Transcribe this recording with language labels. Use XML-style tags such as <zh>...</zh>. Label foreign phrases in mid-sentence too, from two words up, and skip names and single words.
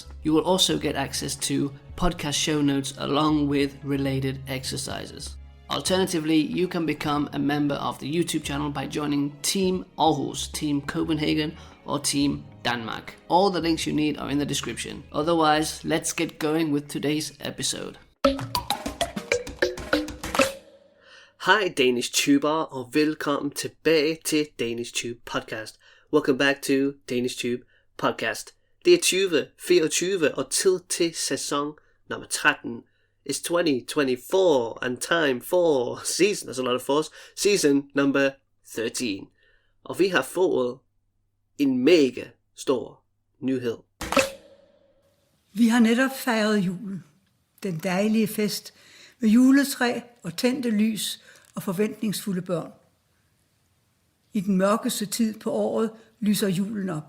<en>You will also get access to podcast show notes along with related exercises. Alternatively, you can become a member of the YouTube channel by joining Team Aarhus, Team Copenhagen, or Team Denmark. All the links you need are in the description. Otherwise, let's get going with today's episode.</en> <da>Hej</da> <en>Danish tuber,</en> <da>og velkommen tilbage til Danish Tube Podcast.</da> <en>Welcome back to Danish Tube Podcast.</en> <da>Det er 2024 og tid til sæson nummer 13.</da> <en>It's 2024 and time for season, that's a lot of force, season number 13.</en> <da>Og vi har fået en mega stor nyhed. Vi har netop fejret julen. Den dejlige fest med juletræ og tændte lys og forventningsfulde børn. I den mørkeste tid på året lyser julen op.</da>